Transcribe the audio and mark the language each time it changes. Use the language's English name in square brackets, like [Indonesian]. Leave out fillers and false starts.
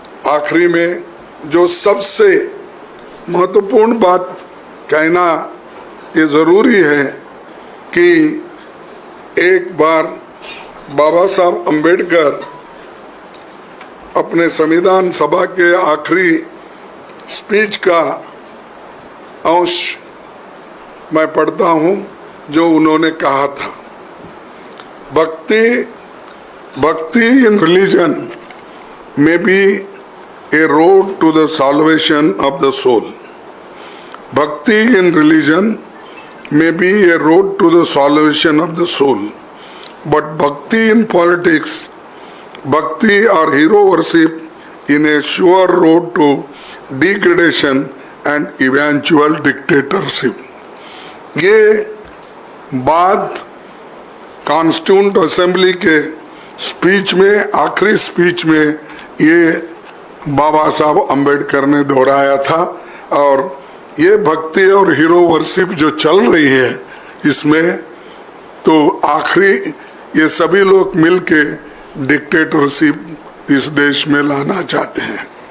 [Hindi] आखिरी में जो सबसे महत्वपूर्ण बात कहना ये ज़रूरी है कि एक बार बाबा साहब अम्बेडकर अपने संविधान सभा के आखिरी स्पीच का अंश मैं पढ़ता हूँ जो उन्होंने कहा था। [English] Bhakti in religion may be a road to the salvation of the soul. Bhakti in religion may be a road to the salvation of the soul. But bhakti in politics, bhakti or hero worship in a sure road to degradation and eventual dictatorship. [Hindi] ये बात constituent assembly के speech में, आखिरी speech में ये बाबा साहब अम्बेडकर ने दोहराया था। और ये भक्ति और हीरो वर्शिप जो चल रही है इसमें तो आखिरी ये सभी लोग मिलके डिक्टेटरशिप इस देश में लाना चाहते हैं।